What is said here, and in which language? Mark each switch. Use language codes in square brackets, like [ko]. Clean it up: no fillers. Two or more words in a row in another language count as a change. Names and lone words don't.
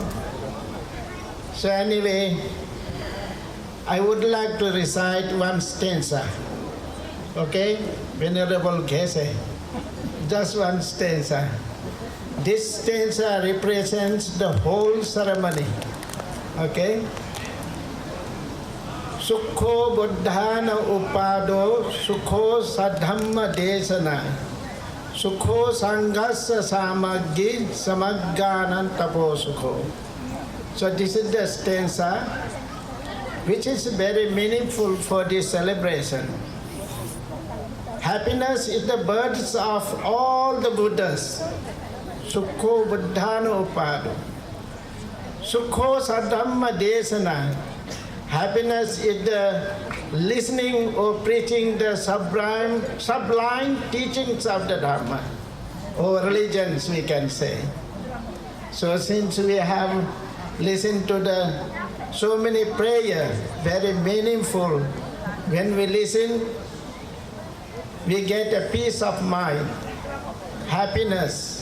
[en] So anyway, I would like to recite one stanza. Okay? Venerable Kese. Just one stanza. This stanza represents the whole ceremony. Okay? [pi] Sukho buddhana upado, sukho sadhamma desana, sukho sanghasa samaggi samagganan tapo sukho. [en] So this is the stanza which is very meaningful for this celebration. Happiness is the birth of all the Buddhas. [pi] Sukho buddhana upado. Sukho sadhamma desana. [en] Happiness is the listening or preaching the sublime teachings of the Dharma, or religions we can say. So since we have listened to so many prayers, very meaningful, when we listen, we get a peace of mind, happiness.